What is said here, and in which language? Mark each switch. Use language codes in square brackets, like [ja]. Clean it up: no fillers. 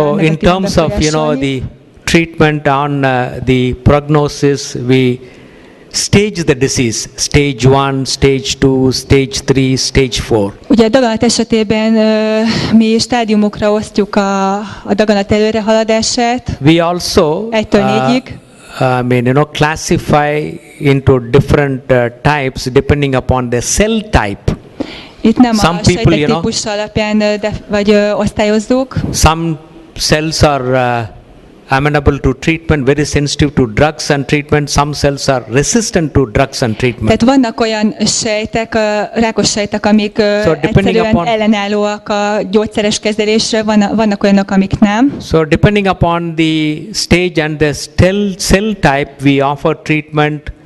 [en] So in terms of the treatment on the prognosis, we stage the disease, stage 1, stage 2, stage 3, stage 4. [hu] Ugye a daganat esetében mi stádiumokra osztjuk a daganat előrehaladását. [en] We also [hu] 1-től 4-ig. [en] Classify into different types depending upon the cell type. [hu] Itt nem a sejtek típus alapján vagy osztályozzuk. [en] Some cells are amenable to treatment, very sensitive to drugs and treatment. Some cells are resistant to drugs and treatment. [hu] Tehát vannak olyan sejtek, rákos sejtek, amik egyszerűen ellenállóak a gyógyszeres kezelésre, vannak olyanok, amik nem. [en] So depending upon the stage and the cell type, we offer treatment.